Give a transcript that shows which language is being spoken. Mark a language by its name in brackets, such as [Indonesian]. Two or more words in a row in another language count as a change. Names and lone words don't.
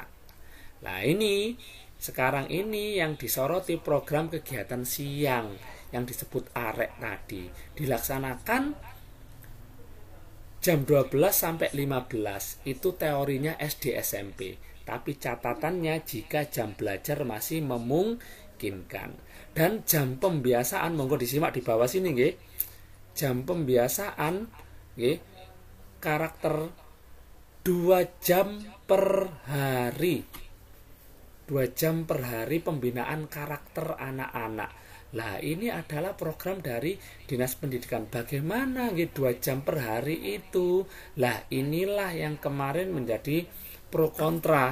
[Indonesian] Nah, ini sekarang ini yang disoroti program kegiatan siang yang disebut AREK tadi, dilaksanakan jam 12 sampai 15. Itu teorinya SD SMP. Tapi catatannya jika jam belajar masih memungkinkan. Dan jam pembiasaan, monggo disimak di bawah sini nggih. Jam pembiasaan nggih, karakter 2 jam per hari. 2 jam per hari pembinaan karakter anak-anak. Lah, ini adalah program dari Dinas Pendidikan. Bagaimana 2 jam per hari itu? Lah, inilah yang kemarin menjadi pro kontra.